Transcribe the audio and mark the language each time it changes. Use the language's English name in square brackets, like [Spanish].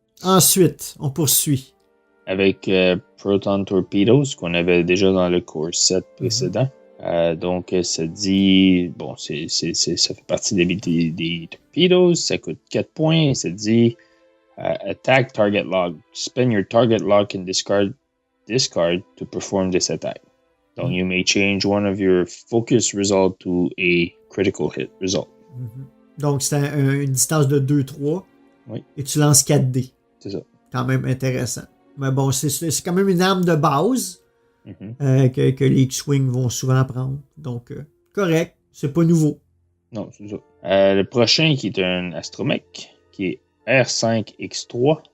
[French] Ensuite, on poursuit. Avec Proton Torpedoes, qu'on avait déjà dans le core set précédent. Donc, ça dit, bon, ça fait partie des torpedoes, ça coûte 4 points. Ça dit attack target log. [English] Spend your target log and discard to perform this attack. [French] Donc, [English] you may change one of your focus results to a critical hit result. [French] Donc, c'est une distance de 2-3. Oui. Et tu lances 4 dés. C'est ça. Quand même intéressant. Mais bon, c'est quand même une arme de base. Que les X-Wing vont souvent prendre. Donc, correct. C'est pas nouveau. Non, c'est ça. Le prochain qui est un astromech, qui est R5X3.